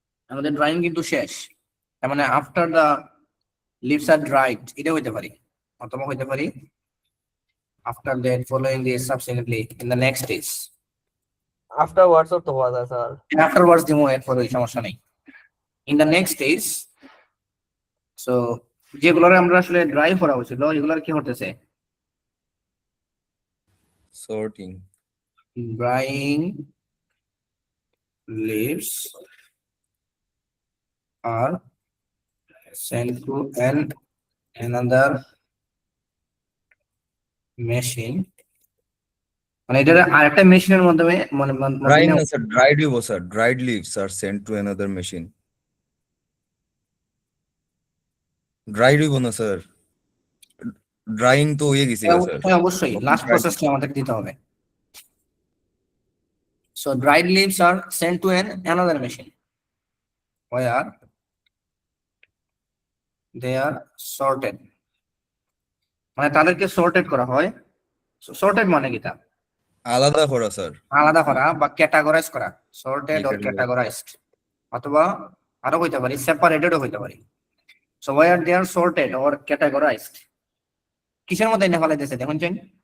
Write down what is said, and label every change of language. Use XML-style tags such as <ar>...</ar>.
<bn>আমাদের ড্রয়িং কিন্তু শেষ, তার মানে</bn> <en>after the leaves are dried,</en> <bn>এটা হইতে পারি, অথবা হইতে পারি</bn> <en>After that following this subsequently in the next stage.</en> <bn>Afterwards তো হওয়া যায় স্যার। আফটারওয়ার্ডস দিমো, এরপরে সমস্যা নেই।</bn> <en>in the next stage,</en> <bn>so যেগুলোর আমরা আসলে ড্রাইভ করা হয়েছিল এগুলোর কি হতেছে? Sorting.</bn> <en>Drying leaves are sent to another machine,</en> <bn>মানে এটা আরেকটা মেশিনের মাধ্যমে ড্রাইং না sir,</bn> <en>Dried leaf sir, dried leaves আর sent to another machine.</en> <bn>Dried leave না স্যার, ড্রাইং তো হয়ে গেছে স্যার। অবশ্যই লাস্ট প্রসেসটা আমাদের দিতে হবে।</bn> <en>So dried leaves are sent to another machine where they are sorted,</en> <bn>মানে তাদেরকে sorted করা হয়। sorted মানে কি? তা আলাদা করা স্যার, আলাদা করা বা ক্যাটাগরাইজ করা,</bn> <en>sorted or Categorized.</en> <bn>categorized, অথবা আরো হইতে পারি separated হইতে পারি।</bn> <en>So where they are sorted or categorized,</en> <bn>কিসের মধ্যে এনে ফেলাইতেছে দেখুন চেন?</bn>